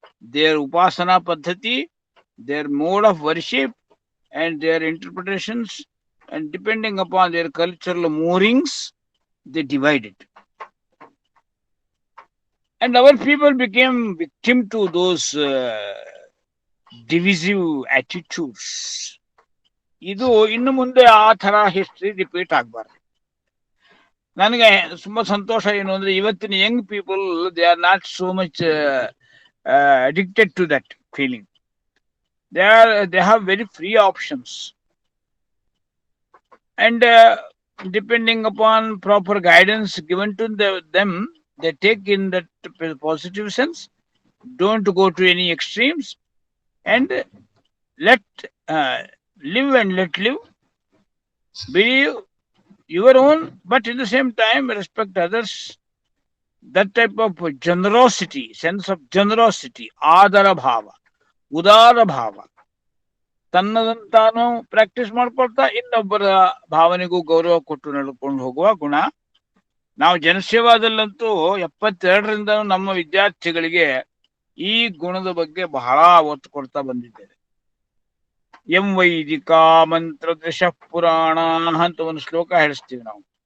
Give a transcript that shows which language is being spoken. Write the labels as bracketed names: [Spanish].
[English] their upasana paddhati, their mode of worship, and their interpretations, and depending upon their cultural moorings, they divide it. And our people became victim to those divisive attitudes. [Kannada] ಇದು ಇನ್ನು ಮುಂದೆ ಆ ಥರ history repeat ಆಗಬಾರ್ದು. ನನಗೆ ತುಂಬಾ ಸಂತೋಷ ಏನು ಅಂದ್ರೆ ಇವತ್ತಿನ Young people [English] They are not so much addicted to that feeling. They have very free options, and depending upon proper guidance given to them, they take in that positive sense, don't go to any extremes, and let live and let live, believe your own, but at the same time respect others. That type of generosity, sense of generosity, [Kannada] adara bhava, udara bhava, ತನ್ನದಂತಾನು practice ಮಾಡ್ಕೊಳ್ತಾ ಇನ್ನೊಬ್ಬರ ಭಾವನೆಗೂ ಗೌರವ ಕೊಟ್ಟು ನಡ್ಕೊಂಡು ಹೋಗುವ ಗುಣ. ನಾವು ಜನಸೇವಾದಲ್ಲಂತೂ 72ರಿಂದ ನಮ್ಮ ವಿದ್ಯಾರ್ಥಿಗಳಿಗೆ ಈ ಗುಣದ ಬಗ್ಗೆ ಬಹಳ ಒತ್ತು ಕೊಡ್ತಾ ಬಂದಿದ್ದೇವೆ. ಎಂ ವೈದಿಕ ಮಂತ್ರ ದಶ ಪುರಾಣ ಅಂತ ಒಂದು ಶ್ಲೋಕ ಹೇಳಿಸ್ತೀವಿ ನಾವು.